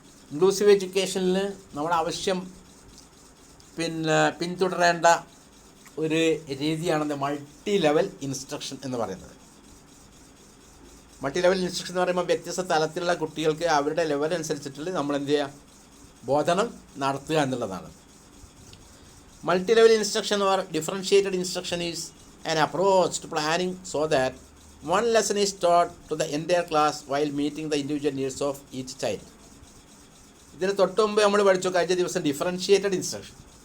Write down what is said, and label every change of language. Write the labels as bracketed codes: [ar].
[ml] Inclusive എഡ്യൂക്കേഷനിൽ നമ്മൾ ആവശ്യം പിന്തുടരേണ്ട ഒരു രീതിയാണെന്ന് മൾട്ടി ലെവൽ ഇൻസ്ട്രക്ഷൻ എന്ന് പറയുന്നത്. മൾട്ടി ലെവൽ ഇൻസ്ട്രക്ഷൻ എന്ന് പറയുമ്പോൾ വ്യത്യസ്ത തലത്തിലുള്ള കുട്ടികൾക്ക് അവരുടെ ലെവൽ അനുസരിച്ചിട്ടുള്ള നമ്മൾ എന്ത് ചെയ്യുക, ബോധനം നടത്തുക എന്നുള്ളതാണ്. [en] Multi level instruction or differentiated instruction is an approach to planning so that one lesson is taught to the entire class while meeting the individual needs of each child. [ml] ഇതിന് തൊട്ട് മുമ്പ് നമ്മൾ പഠിച്ചു കഴിഞ്ഞ ദിവസം ഡിഫറൻഷിയേറ്റഡ് ഇൻസ്ട്രക്ഷൻ.